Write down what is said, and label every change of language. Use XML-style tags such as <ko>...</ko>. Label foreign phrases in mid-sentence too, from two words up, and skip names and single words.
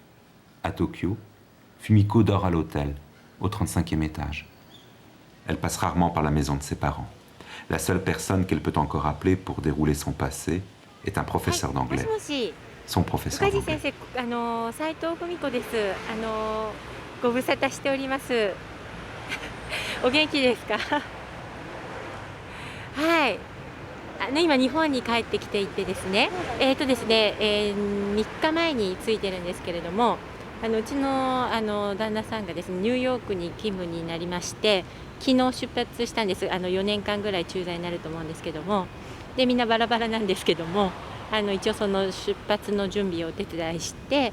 <fr>À Tokyo, Fumiko dort à l'hôtel, au 35e étage. Elle passe rarement par la maison de ses parents. La seule personne qu'elle peut encore appeler pour dérouler son passé est un professeur d'anglais. Son professeur d'anglais.</fr> <ja>斉藤文子です。ご無沙汰しております。お元気ですか？はい。今日本に帰ってきていてですね。ですね、3日前に着いてるんですけれども、うちの旦那さんがですね、ニューヨークに勤務になりまして、昨日出発したんです。4年間ぐらい駐在になると思うんですけども、でみんなバラバラなんですけども、一応その出発の準備をお手伝いして。</ja>